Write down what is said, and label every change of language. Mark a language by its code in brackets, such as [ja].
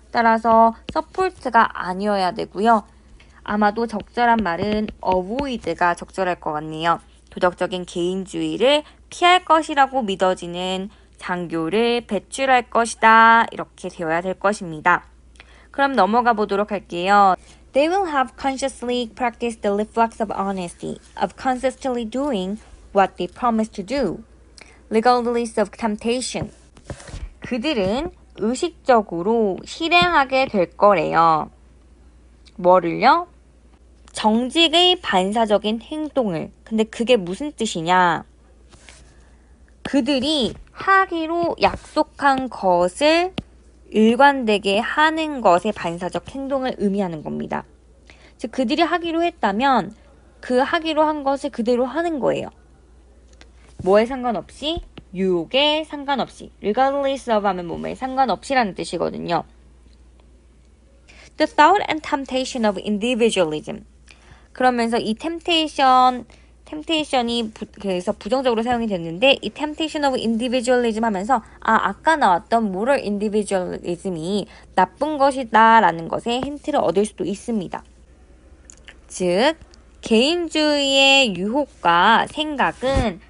[ko] 따라서 support가 아니어야 되고요. 아마도 적절한 말은 avoid가 적절할 것 같네요. 도덕적인 개인주의를 피할 것이라고 믿어지는 장교를 배출할 것이다. 이렇게 되어야 될 것입니다. 그럼 넘어가 보도록 할게요. [en] They will have consciously practiced the reflex of honesty, of consistently doing what they promise to do, regardless of temptation. [ko] 그들은 의식적으로 실행하게 될 거래요. 뭐를요? 정직의 반사적인 행동을. 근데 그게 무슨 뜻이냐? 그들이 하기로 약속한 것을 일관되게 하는 것의 반사적 행동을 의미하는 겁니다. 즉 그들이 하기로 했다면 그 하기로 한 것을 그대로 하는 거예요. 뭐에 상관없이? 유혹에 상관없이. [en] regardless of [ko] 하면 뭐뭐에 상관없이라는 뜻이거든요. [en] The thought and temptation of individualism. [ko] 그러면서 이 temptation이 그래서 부정적으로 사용이 됐는데 이 [en] temptation of individualism [ko] 하면서 아까 나왔던 [en] moral individualism [ko] 이 나쁜 것이다 라는 것에 힌트를 얻을 수도 있습니다. 즉 개인주의의 유혹과 생각은